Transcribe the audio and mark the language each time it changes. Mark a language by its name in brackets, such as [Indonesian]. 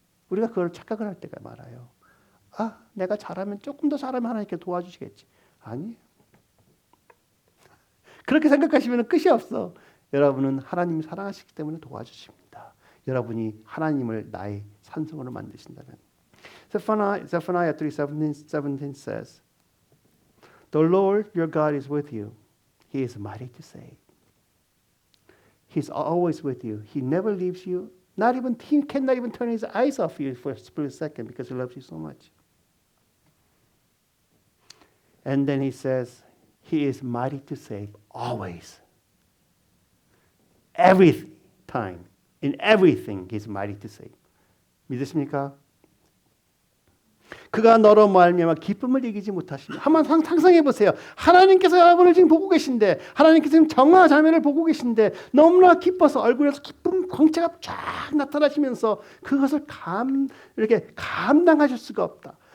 [Korean] 우리가 그걸 착각을 할 때가 많아요. 아, 내가 잘하면 조금 더 잘하면 하나님께 도와주시겠지. 아니에요. 그렇게 생각하시면 끝이 없어. 여러분은 하나님이 사랑하시기 때문에 도와주십니다. 여러분이 하나님을 나의 산성으로 만드신다면. [English] Zephaniah 3:17 says, The Lord your God is with you. He is mighty to save. He's always with you. He never leaves you. He cannot even turn his eyes off you for a split second because he loves you so much. And then he says, He is mighty to save always. Every time, in everything, He's mighty to save. [Korean] 믿으십니까? 그가 너로 말미암아 기쁨을 이기지 못하시며 한번 상상해 보세요. 하나님께서 여러분을 지금 보고 계신데 하나님께서 지금 정화 자매를 보고 계신데 너무나 기뻐서 얼굴에서 기쁨 광채가 쫙 나타나시면서 그것을 이렇게 감당하실 수가 없다.